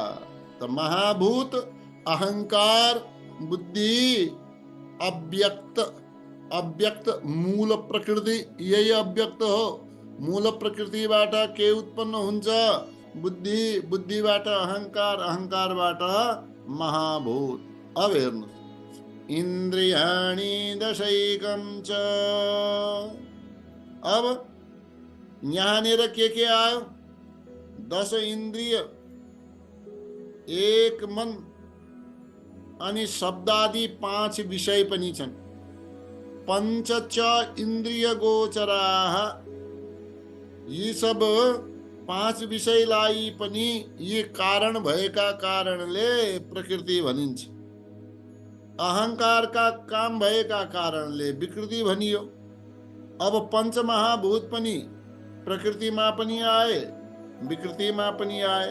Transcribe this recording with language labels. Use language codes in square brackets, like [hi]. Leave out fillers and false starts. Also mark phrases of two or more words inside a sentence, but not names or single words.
[ne] त महाभूत, अहंकार, बुद्धि, अव्यक्त मूल प्रकृति, यही अव्यक्त हो। मूल प्रकृतिबाट के उत्पन्न हुन्छ? बुद्धि, बुद्धिबाट अहंकार, अहंकारबाट महाभूत। अब हेर्नुहोस्, [sa] इन्द्रियाणि दशैकं च। [ne] अब यहाँनिर के आयो? 10 इन्द्रिय, 1 मन, अनि शब्दादि 5 विषय पनि छन्। [sa] पंच च इन्द्रिय गोचराः, [ne] यी सब 5 विषयलाई पनि यी कारण भएका कारणले प्रकृति भनिन्छ। अहंकारका काम भएका कारणले विकृति भनियो। अब पंचमहाभूत पनि प्रकृतिमा पनि आए, विकृतिमा पनि आए।